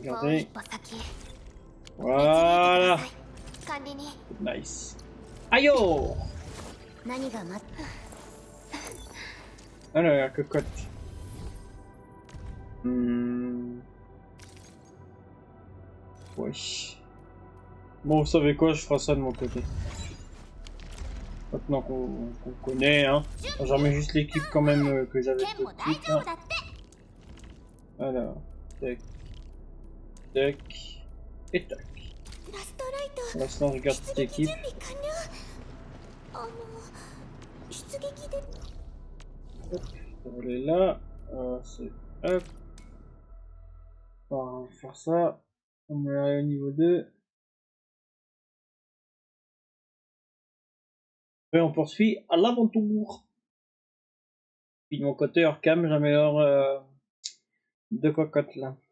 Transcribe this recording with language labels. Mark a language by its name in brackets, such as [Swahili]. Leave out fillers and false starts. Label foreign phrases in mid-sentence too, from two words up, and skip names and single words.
[Japanese] もう [French] gardé. [Japanese] 一歩先へ。 [French] Voilà. [Japanese] 管理人、 [English] Nice. Ayo. [Japanese] 何が待っ [French] Alors, la cocotte. Wesh. Bon, vous savez quoi, je ferai ça de mon côté. Maintenant qu'on connaît, hein. Je remets juste l'équipe quand même que j'avais [Japanese] 剣 [French] tout [Japanese] も [French] de [Japanese] 大 [French] suite. [Japanese] 丈 [French] Hein. [Japanese] 夫だって。 [French] Alors, tac, tac, et tac. [Japanese] ラストライト、 [French] Pour l'instant, je garde [Japanese] 出 [French] cette [Japanese] 撃 [French] équipe. [Japanese] 準備完了。出撃で [French] Hop, on va aller là. C'est hop. On va faire ça. On va aller au niveau 2. Et on poursuit à l'aventure. Puis de mon côté, hors cam, j'améliore deux cocottes là.